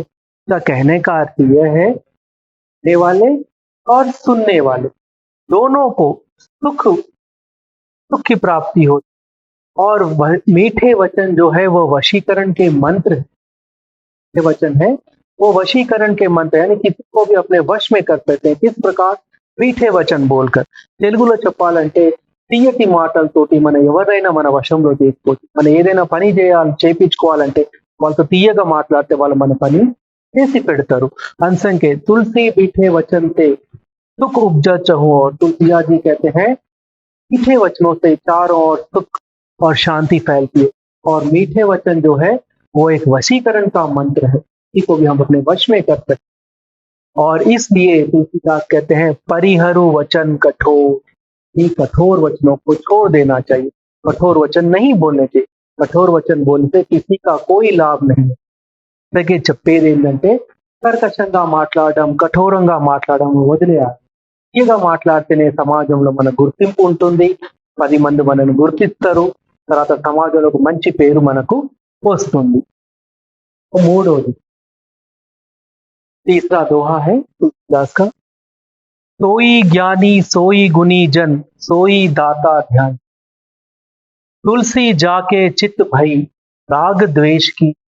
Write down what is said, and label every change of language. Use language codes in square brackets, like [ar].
[hi] इसका कहने का अर्थ यह है, सुनने वाले और सुनने वाले दोनों को सुख की प्राप्ति हो। और मीठे वचन जो है वो वशीकरण के मंत्र है। वचन है वो वशीकरण के मंत्र, यानी किसी को भी अपने वश में कर सकते हैं। किस प्रकार? मीठे वचन बोलकर. [te] తెలుగులో చెప్పాలంటే తీయటి మాటలతోటి మనం ఎవరైనా మన వశంలో చేసుకోవచ్చు. మనం ఏదైనా పని చేయించుకోవాలంటే వాళ్ళతో తీయగా మాట్లాడితే వాళ్ళు మన పని చేసి పెడతారు. [hi] अंसंके तुलसी मीठे वचन से सुख उपजत हुओ, तुलसीदास जी कहते हैं मीठे वचनों से चारों ओर सुख और शांति फैलती है। और मीठे वचन जो है वो एक वशीकरण का मंत्र है, इसी को भी हम अपने वश में कर सकते। और इसलिए तुलसीदास कहते हैं परिहरु वचन कठोर, ये कठोर वचनों को छोड़ देना चाहिए, कठोर वचन नहीं बोलने चाहिए। कठोर वचन बोलने से किसी का कोई लाभ नहीं है. [te] చెప్పేది ఏంటంటే కర్కశంగా మాట్లాడడం, కఠోరంగా మాట్లాడడం వదిలేయాలి. తీయగా మాట్లాడితేనే సమాజంలో మన గుర్తింపు ఉంటుంది. 10 మంది మనల్ని గుర్తిస్తారు. తర్వాత సమాజంలో ఒక మంచి పేరు మనకు వస్తుంది. మూడోది [hi] तीसरा दोहा है तुलसीदास का, सोई ज्ञानी सोई गुनी जन सोई दाता ध्यान, तुलसी जाके चित भई राग द्वेष की।